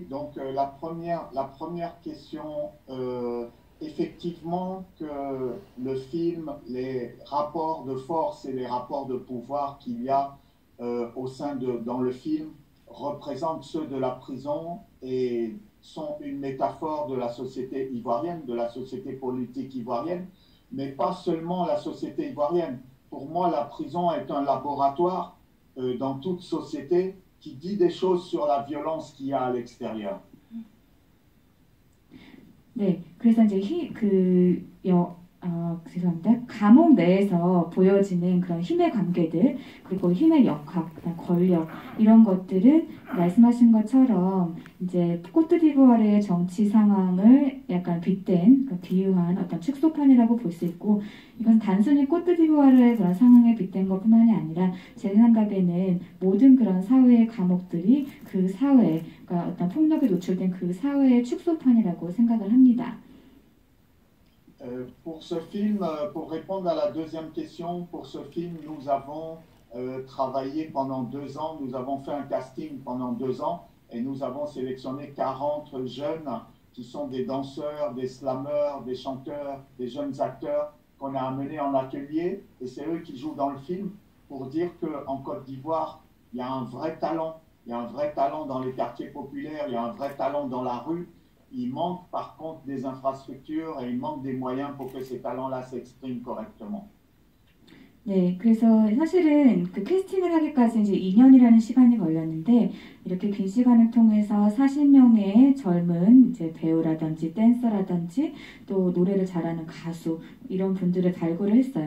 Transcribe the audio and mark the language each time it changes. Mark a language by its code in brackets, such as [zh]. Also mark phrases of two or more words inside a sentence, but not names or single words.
[fr] Donc la première question, effectivement que le film, les rapports de force et les rapports de pouvoir qu'il y a dans le film représentent ceux de la prison et sont une métaphore de la société ivoirienne, de la société politique ivoirienne, mais pas seulement la société ivoirienne. Pour moi, la prison est un laboratoire dans toute société qui dit des choses sur la violence qu'il y a à l'extérieur. [ko] 네, 그래서 이제 죄송합니다. 감옥 내에서 보여지는 그런 힘의 관계들, 그리고 힘의 역학, 권력, 이런 것들은 말씀하신 것처럼 이제 코트디부아르의 정치 상황을 약간 빗댄, 그러니까 비유한 어떤 축소판이라고 볼 수 있고, 이건 단순히 코트디부아르의 그런 상황에 빗댄 것뿐만이 아니라 제 생각에는 모든 그런 사회의 감옥들이 그 사회, 그러니까 어떤 폭력에 노출된 그 사회의 축소판이라고 생각을 합니다. [fr] Pour ce film, pour répondre à la deuxième question, pour ce film, nous avons travaillé pendant 2 ans, nous avons fait un casting pendant 2 ans et nous avons sélectionné 40 jeunes qui sont des danseurs, des slameurs, des chanteurs, des jeunes acteurs qu'on a amenés en atelier et c'est eux qui jouent dans le film pour dire qu'en Côte d'Ivoire, il y a un vrai talent, il y a un vrai talent dans les quartiers populaires, il y a un vrai talent dans la rue. Il manque par contre des infrastructures et il manque des moyens pour que ces talents-là s'expriment correctement. [ko] 네, 그래서 사실은 그 캐스팅을 하기까지 이제 2년이라는 시간이 걸렸는데 이렇게 긴 시간을 통해서 40명의 젊은 이제 배우라든지 댄서라든지 또 노래를 잘하는 가수 이런 분들을 발굴을 했어요.